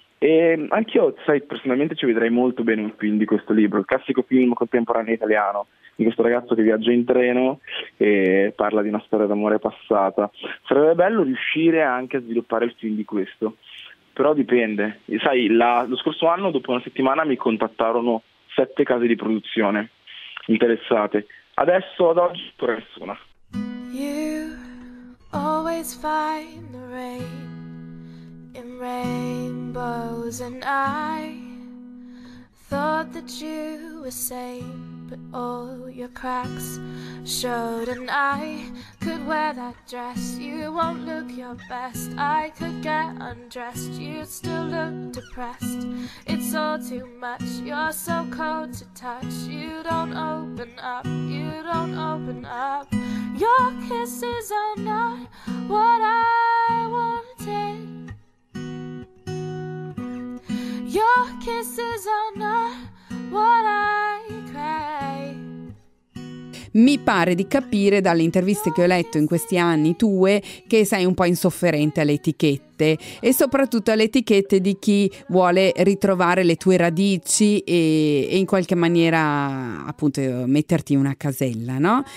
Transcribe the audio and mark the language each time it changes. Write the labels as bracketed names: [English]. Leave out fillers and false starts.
[Italian] E anch'io, sai, personalmente ci vedrei molto bene un film di questo libro, il classico film contemporaneo italiano, di questo ragazzo che viaggia in treno e parla di una storia d'amore passata. Sarebbe bello riuscire anche a sviluppare il film di questo, però dipende. E sai, lo scorso anno, dopo una settimana, mi contattarono 7 case di produzione interessate. Adesso, ad oggi, pure nessuna. [English] You always find the rain. In rainbows, and I thought that you were sane, but all your cracks showed, and I could wear that dress. You won't look your best. I could get undressed. You'd still look depressed. It's all too much. You're so cold to touch. You don't open up. You don't open up. Your kisses are not what I wanted. Your kisses are not what I crave. [Italian] Mi pare di capire dalle interviste che ho letto in questi anni tue che sei un po' insofferente alle etichette, e soprattutto alle etichette di chi vuole ritrovare le tue radici e in qualche maniera appunto metterti in una casella, no?